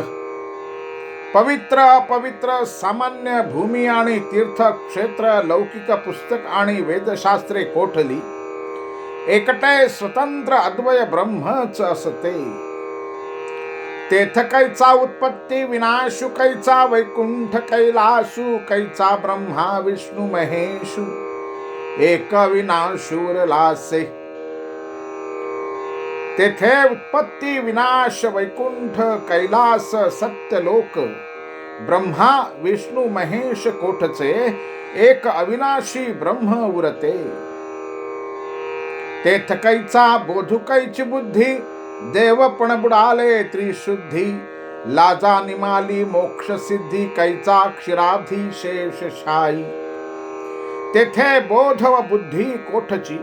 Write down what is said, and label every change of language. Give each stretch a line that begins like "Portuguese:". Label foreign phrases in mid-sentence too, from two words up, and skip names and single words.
Marathi: पवित्र अपवित्र सामान्य भूमी आणि तीर्थ क्षेत्र लौकिक पुस्तक आणि वेदशास्त्रे कोठली. एकटे स्वतंत्र अद्वय ब्रह्मच असते. तेथ कैचा उत्पत्ती विनाशु कैचा वैकुंठ कैलासु कैचा ब्रह्मा विष्णु महेशु एक विनाशूर लासे. तेथे उत्पत्ती विनाश वैकुंठ कैलास सत्यलोक ब्रह्मा विष्णु महेश कोठचे एक अविनाशी ब्रह्म उरते. तेथ कैचा बोधु कैची बुद्धी देवपण बुडाले त्रिशुद्धी. लाजा निमाली मोक्ष सिद्धी कैचा क्षीराब्धी शेष शाई. तेथे बोध व बुद्धी कोठची.